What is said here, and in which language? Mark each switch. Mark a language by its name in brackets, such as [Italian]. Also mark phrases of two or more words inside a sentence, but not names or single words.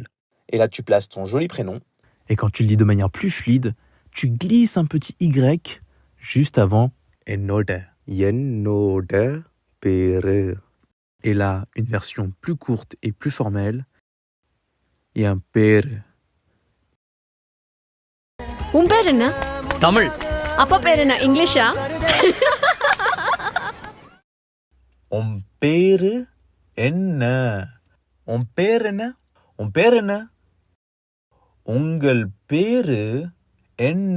[French] Et là, tu places ton joli prénom. Et quand tu le dis de manière plus fluide, tu glisses un petit Y juste avant ennode. [Tamil] என்னோட பேர். [French] Et là, une version plus courte et plus formelle, il y a [Tamil] உன் பேர். உன் பேர் என்ன? தமிழ். அப்பா பேர் என்ன? இங்கிலீஷா? உன் பேரு என்ன? உன் பேர் என்ன? உன் பேர் என்ன? உங்கள் பேரு என்ன?